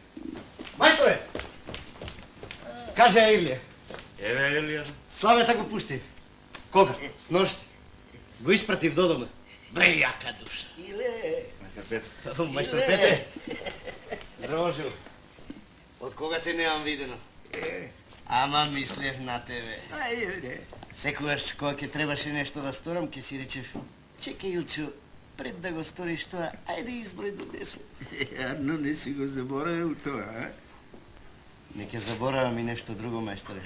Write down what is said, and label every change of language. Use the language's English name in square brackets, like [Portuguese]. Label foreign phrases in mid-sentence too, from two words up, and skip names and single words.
[Macedonian] Мајсторе! Каже Илије. Evo Ilija. Славе тако пушти. Кога? С ношти. Го испратив до дома. Бре, јака душа. Иле. Majstor Petre. Мајстор Петре. Здрожу. Од кога те немам видено? Ама мислев на тебе. Ајде. Секогаш кога ќе требаше нешто да сторам, ќе си речев: "Чекај, Илчо, пред да го сториш тоа, ајде изброј до 10." Арно не си го заборавил тоа, а? Не ќе заборавам и нешто друго, мајсторе.